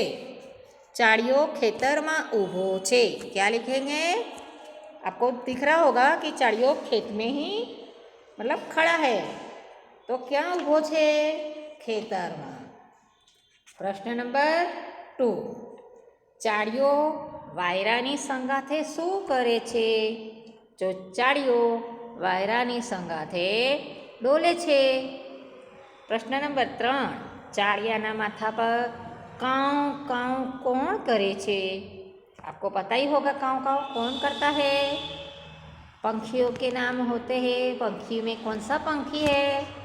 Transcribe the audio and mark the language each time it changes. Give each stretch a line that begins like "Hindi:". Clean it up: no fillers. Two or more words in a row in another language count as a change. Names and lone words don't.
Gujarati: ચાડિયો ખેતર માં ઊભો છે,
Hindi: क्या लिखेंगे? आपको दिख रहा होगा कि चाड़ियों खेत में ही मतलब खड़ा है, तो क्या
Gujarati: ઊભો છે? ખેતર માં।
Hindi: प्रश्न नंबर 2,
Gujarati: ચાડિયો વાયરાની સંગાથે શું કરે છે? જો ચાડિયો વાયરાની સંગાથે ડોલે છે। પ્રશ્ન નંબર 3, ચાડિયાના માથા પર કાઉ કાઉ કૌન કરે છે?
Hindi: आपको पता ही होगा काऊ काऊ कौन करता है। पंखियों के नाम होते हैं, पंखी में कौन सा पंखी है?